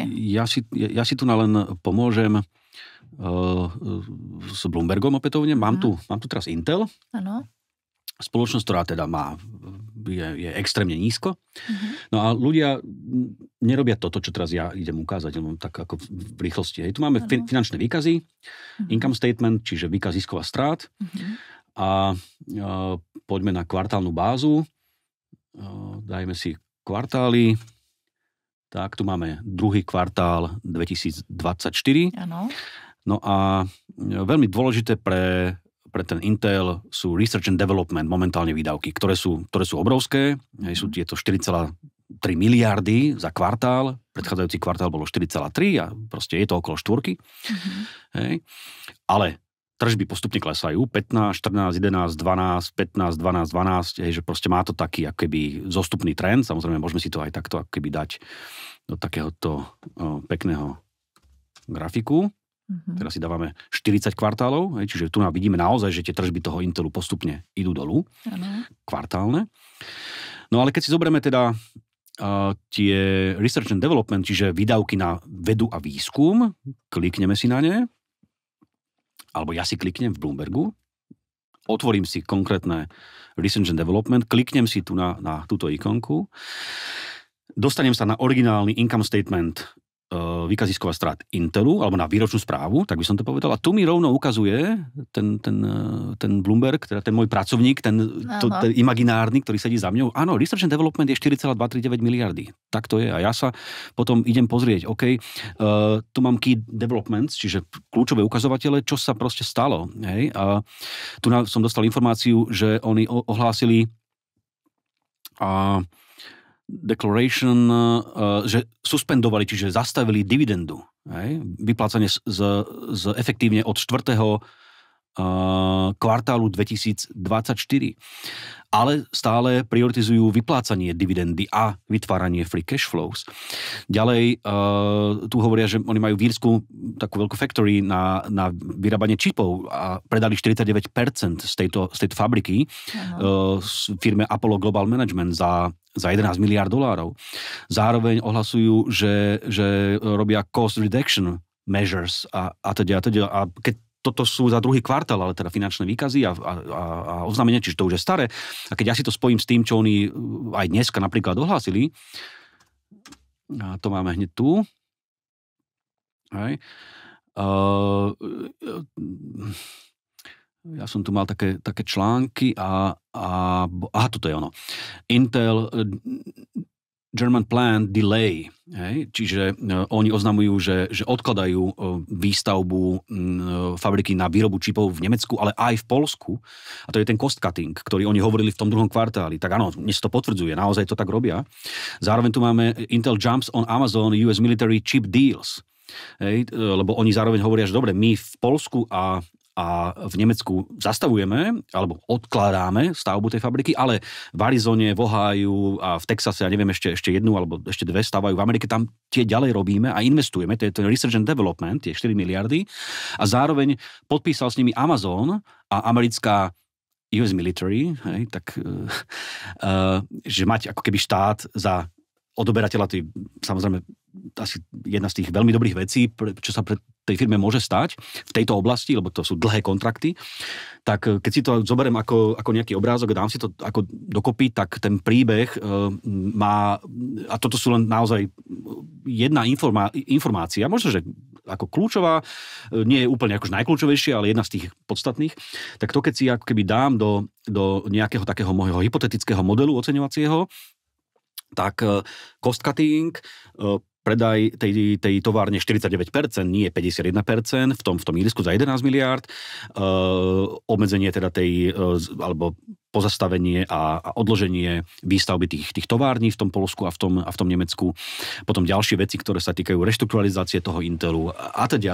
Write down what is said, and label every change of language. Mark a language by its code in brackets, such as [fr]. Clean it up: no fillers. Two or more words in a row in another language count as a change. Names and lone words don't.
[sk] Ja si tu len pomôžem s Bloombergom opätovne. Mám tu teraz Intel. Áno. Spoločnosť, ktorá teda je extrémne nízko. No a ľudia nerobia toto, čo teraz ja idem ukázať, tak ako v rýchlosti. Tu máme finančné výkazy, [en] income statement, [sk] čiže výkaz ziskov a strát. A poďme na kvartálnu bázu. Dajme si kvartály. Tak, tu máme druhý kvartál 2024. Áno. No a veľmi dôležité pre ten Intel sú [en] research and development, [sk] momentálne výdavky, ktoré sú obrovské. Sú tieto 4,3 miliardy za kvartál. Predchádzajúci kvartál bolo 4,3 a proste je to okolo 4. Hej. Ale tržby postupne klesajú, 15, 14, 11, 12, 15, 12, 12, že proste má to taký akoby zostupný trend, samozrejme môžeme si to aj takto akoby dať do takéhoto pekného grafiku. Teraz si dávame 40 kvartálov, čiže tu vidíme naozaj, že tie tržby toho Intelu postupne idú dolu, kvartálne. No ale keď si zoberieme teda tie [en] research and development, [sk] čiže výdavky na vedu a výskum, klikneme si na ne, alebo ja si kliknem v Bloombergu, otvorím si konkrétne [en] Research and Development, [sk] kliknem si tu na túto ikonku, dostanem sa na originálny [en] income statement [sk] výkaz ziskov a strát Intelu, alebo na výročnú správu, tak by som to povedal. A tu mi rovno ukazuje ten Bloomberg, teda ten môj pracovník, ten imaginárny, ktorý sedí za mňou. Áno, [en] Research and Development [sk] je 4,239 miliardy. Tak to je. A ja sa potom idem pozrieť, OK, tu mám [en] key developments, [sk] čiže kľúčové ukazovatele, čo sa proste stalo. Hej? A tu som dostal informáciu, že oni ohlásili declaration, že suspendovali, čiže zastavili dividendu. Vyplácanie z efektívne od 4. Kvartálu 2024. ale stále prioritizujú vyplácanie dividendy a vytváranie [en] free cash flows. [sk] Ďalej, tu hovoria, že oni majú v Írsku takú veľkú factory na vyrábanie čipov a predali 49% z tejto fabriky firme Apollo Global Management za 11 miliárd dolárov. Zároveň ohlasujú, že robia [en] cost reduction measures [sk] a teda. A keď toto sú za druhý kvartál, ale teda finančné výkazy a oznámenia, čiže to už je staré. A keď ja si to spojím s tým, čo oni aj dneska napríklad ohlásili, a to máme hneď tu. Hej. Ja som tu mal také články a toto je ono. [en] Intel German Plan Delay, [sk] hej? Čiže oni oznamujú, že odkladajú výstavbu fabriky na výrobu čipov v Nemecku, ale aj v Poľsku. A to je ten [en] cost cutting, [sk] ktorý oni hovorili v tom druhom kvartáli. Tak áno, dnes to potvrdzuje, naozaj to tak robia. Zároveň tu máme [en] Intel jumps on Amazon US military chip deals. [sk] Hej? Lebo oni zároveň hovoria, že dobre, my v Poľsku a v Nemecku zastavujeme, alebo odkladáme stavbu tej fabriky, ale v Arizone, v Ohiu a v Texase, ja neviem, ešte jednu alebo ešte dve stávajú v Amerike, tam tie ďalej robíme a investujeme, to je ten [en] research and development, [sk] tie 4 miliardy a zároveň podpísal s nimi Amazon a americká [en] US military, [sk] hej, tak že mať ako keby štát za odoberateľa, to je samozrejme asi jedna z tých veľmi dobrých vecí, čo sa pre tej firme môže stať v tejto oblasti, lebo to sú dlhé kontrakty, tak keď si to zoberiem ako nejaký obrázok a dám si to ako dokopy, tak ten príbeh má, a toto sú len naozaj jedna informácia, možno, že ako kľúčová, nie je úplne akož najkľúčovejšia, ale jedna z tých podstatných, tak to keď si ako keby dám do nejakého takého môjho hypotetického modelu oceňovacieho, tak [en] cost cutting, [sk] predaj tej továrne 49%, nie 51%, v tom Írsku za 11 miliárd, obmedzenie teda alebo pozastavenie a odloženie výstavby tých tovární v tom Poľsku a v tom Nemecku. Potom ďalšie veci, ktoré sa týkajú reštrukturalizácie toho Intelu a teda.